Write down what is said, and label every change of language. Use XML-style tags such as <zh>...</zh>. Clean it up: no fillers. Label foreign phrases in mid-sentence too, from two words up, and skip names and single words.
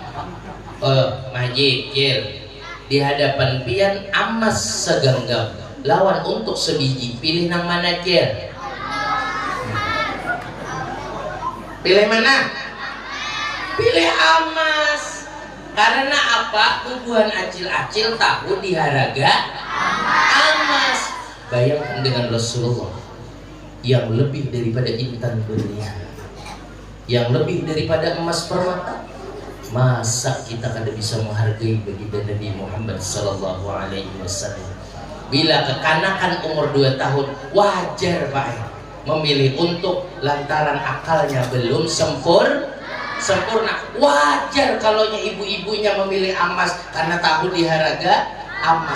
<bjn>Maji kir di hadapan pian amas segenggam lawan untuk sebiji, pilih nang mana kir? Pilih mana? Pilih amas. Karena apa? Tubuhan acil-acil tahu di haraga amas.</bjn> <id>Bayangkan dengan Rasulullah yang lebih daripada intan berlian, yang lebih daripada emas permata.</id> <bjn>Masa kita kada bisa menghargai baginda Nabi Muhammad</bjn> <ar>sallallahu alaihi wasallam?</ar> <id>Bila kekanakan umur 2 tahun wajar Pak memilih untuk lantaran akalnya belum sempurna.</id> <bjn>Wajar kalau ibu-ibunya memilih amas karena tahu di haraga amas.</bjn>